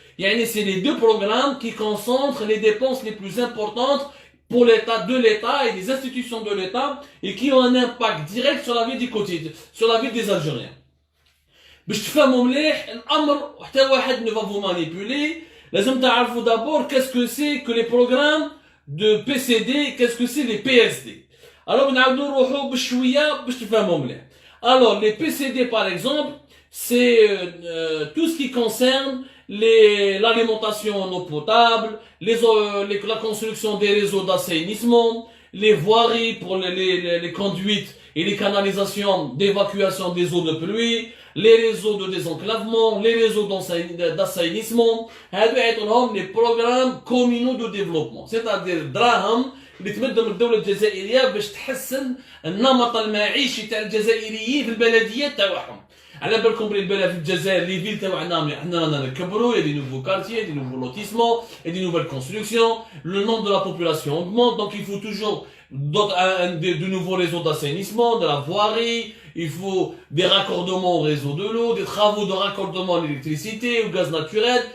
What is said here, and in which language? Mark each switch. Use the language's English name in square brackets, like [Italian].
[French] C'est les deux programmes qui concentrent les dépenses les plus importantes pour l'État, de l'État et des institutions de l'État et qui ont un impact direct sur la vie du quotidien, sur la vie des Algériens. [Arabic] باش تفهموا مليح الامر وحتى واحد [French] ne va vous manipuler. [Arabic] لازم تعرفوا [French] d'abord qu'est-ce que c'est que les programmes de PCD, qu'est-ce que c'est les PSD. [Arabic] Alors نعاودوا نروحوا بشويه باش تفهموا مليح. [French] Alors les PCD par exemple, c'est tout ce qui concerne l'alimentation en eau potable, la construction des réseaux d'assainissement, les voiries pour les conduites et les canalisations d'évacuation des eaux de pluie, les réseaux de désenclavement, les réseaux d'assainissement, les programmes communaux de développement. [Arabic] C'est-à-dire دراهم اللي تمدهم الدولة الجزائرية باش تحسن النمط المعيشي تاع الجزائريين في البلديات تاعهم. على بالكم بلي البلد في الجزائر لي فيل تاعنا حنا رانا نكبروا, [French] il y a des nouveaux quartiers, des nouveaux lotissements et des nouvelles constructions. Le nombre de la population augmente, donc il faut toujours de nouveaux réseaux d'assainissement, de la voirie, il faut des raccordements au réseau de l'eau, des travaux de raccordement à l'électricité, au gaz naturel.